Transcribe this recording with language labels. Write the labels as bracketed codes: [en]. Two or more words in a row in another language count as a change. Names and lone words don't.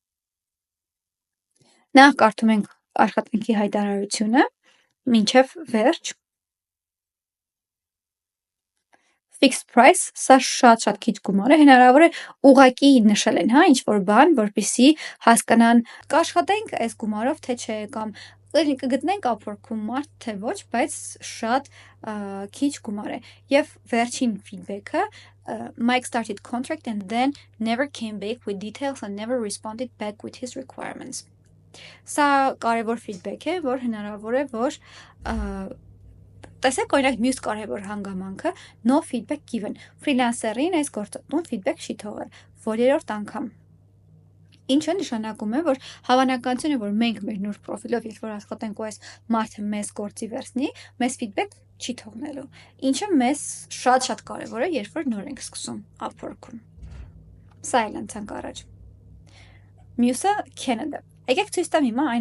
[hy] Նախ կարդում ենք աշխատանքի հայտարարությունը, մինչև վերջ։ [en] Fixed price, [hy] սա շատ քիչ գումար է, հնարավոր է ուղակի նշել են, հա, ինչ որ բան, որպեսզի հասկանան կաշխատենք այս գումարով, թե չէ, կամ կգտնենք Upwork-ում մարդ, թե ոչ, բայց շատ քիչ գումար է։ Եվ վերջին feedback-ը [en] Mike started contract and then never came back with details and never responded back with his requirements. [hy] Սա կարևոր feedback է, որ հնարավոր է, որ տեսեք օրինակ մյուս կարևոր հանգամանքը [en] no feedback given. [hy] Ֆրիլանսերին այս գործատուն feedback չի թողել։ Որերորդ անգամ։ Ինչը նշանակում է, որ հավանականությունը, որ մենք մեր նոր պրոֆիլով երբ որ աշխատենք ու այս մարդը մեզ գործի վերցնի, մեզ feedback չի թողնելու։ Ինչը մեզ շատ կարևոր է, երբ որ նոր ենք սկսում Upwork-ում։ Սա էլ անցանք առաջ։ Մյուսը Canada։ Եկեք ցույց տամ հիմա այն